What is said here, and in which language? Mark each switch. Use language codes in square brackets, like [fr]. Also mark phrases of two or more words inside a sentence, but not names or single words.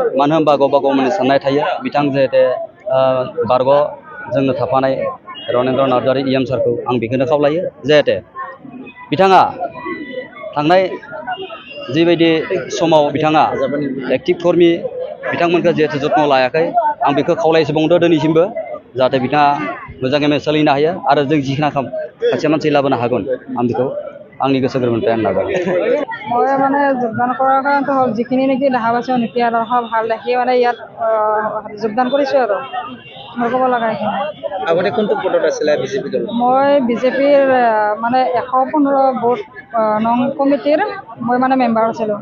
[brx] मानो होनबा गावबा गाव मोनसे साननाय थायो। बिथां जिहेते बारग' जोंनो थाफानाय रनेन्द्र नार्जारी EM सारखौ आं बेखौनो खावलायो जिहेते बिथाङा थांनाय जिबायदि समाव बिथाङा एक्टिभ कर्मी बिथांमोनखौ जिहेतु जत्न लायाखै आं बेखौ खावलायसोबावदों दिनैसिमबो जाहाथे बिथाङा मोजाङै सोलिनो हायो आरो जों जिखिनि खायसे मानसि लाबोनो हागोन आं बेखौ आंनि गोसो गोरबोनिफ्राय आं नाजागोन। [as] মই মানে যোগদান কৰাৰ কাৰণটো হ'ল যিখিনি নেকি দেখা পাইছোঁ নীতি আদৰ্শ ভাল দেখি মানে ইয়াত যোগদান কৰিছোঁ আৰু মই ক'ব লগা এইখিনি। আগতে কোনটো পদত আছিলে বিজেপি দল? মই বিজেপিৰ মানে 115 বুথ নং কমিটিৰ মই মানে মেম্বাৰ আছিলোঁ।